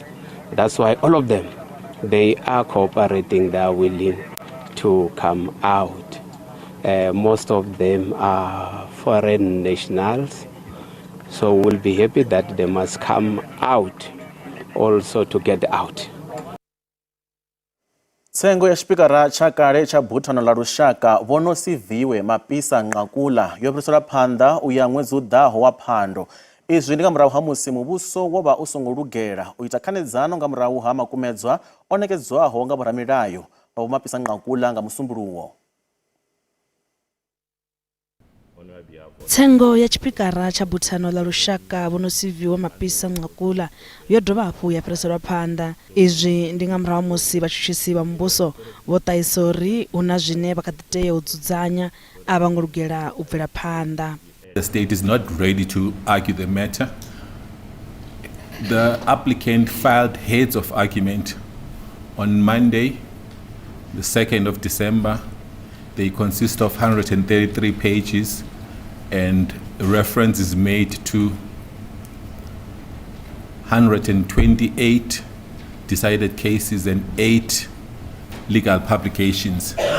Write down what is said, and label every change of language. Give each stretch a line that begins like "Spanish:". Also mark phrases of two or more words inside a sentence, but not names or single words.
English: That's why all of them, they are cooperating, they are willing to come out. Most of them are foreign nationals, so we'll be happy that they must come out also to get out.
Venda: Tsengo ya xipikara cha kale cha buthano la lushaka vono siviwe Mapisa Nqakula yo fhirisela phanḓa u ya ṅwedzi u ḓaho wa Phando. Izwi ndi nga murahu ha musi muvhuso wo vha u songo lugela u ita khanedzano nga murahu ha makumedzwa o nekedzwaho nga vhoramilayo vha Vho Mapisa Nqakula nga musumbuluwo. Tsengo ya tshipikara cha buthano la lushaka vono siviwa Mapisa Nqakula yo dovha hafhu ya fhiriselwa phanḓa. Izwi ndi nga murahu musi vhatshutshisi vha muvhuso vho ṱahisa uri hu na zwine vha kha ḓi tea u dzudzanya a vha ngo lugela u bvela phanḓa.
English: The state is not ready to argue the matter. The applicant filed heads of argument on Monday, the 2nd of December. They consist of 133 pages and reference is made to 128 decided cases and 8 legal publications.